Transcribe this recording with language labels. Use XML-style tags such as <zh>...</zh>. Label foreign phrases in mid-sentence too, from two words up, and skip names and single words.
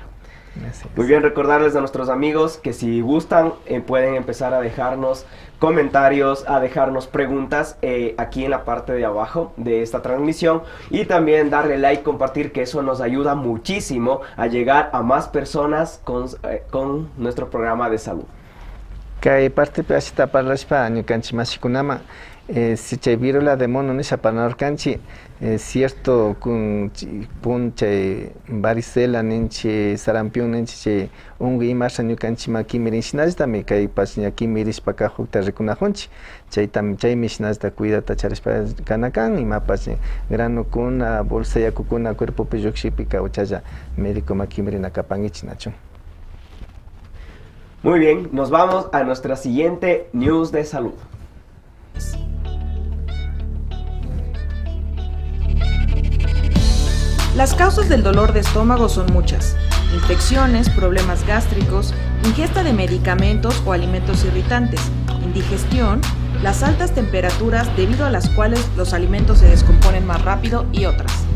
<es>Muy bien, recordarles a nuestros amigos que si gustan pueden empezar a dejarnos comentarios, a dejarnos preguntas aquí en la parte de abajo de esta transmisión y también darle like, compartir, que eso nos ayuda muchísimo a llegar a más personas con nuestro programa de salud.</es> <qu>Kay parte pashita parlashpa ñukanchik masikunama si chay</qu> <es>viruela de mono</es> <qu>nisha parlarkanchik cierto pun chay varicela ninchi sarampión ninchi chay ungu imasha ñukanchik makimirin shinashtami kay pash ñakimirishpa kajukta rikunajunchik chaymi shinashta cuidata charishpa kanakan imapash granukuna bolsa yakukuna cuerpopi llukshipi kawchalla médico makimirina kapangichik nachun.</qu> <es>Muy bien, nos vamos a nuestra siguiente news de salud. Las causas del dolor de estómago son muchas: infecciones, problemas gástricos, ingesta de medicamentos o alimentos irritantes, indigestión, las altas temperaturas debido a las cuales los alimentos se descomponen más rápido y otras.</es>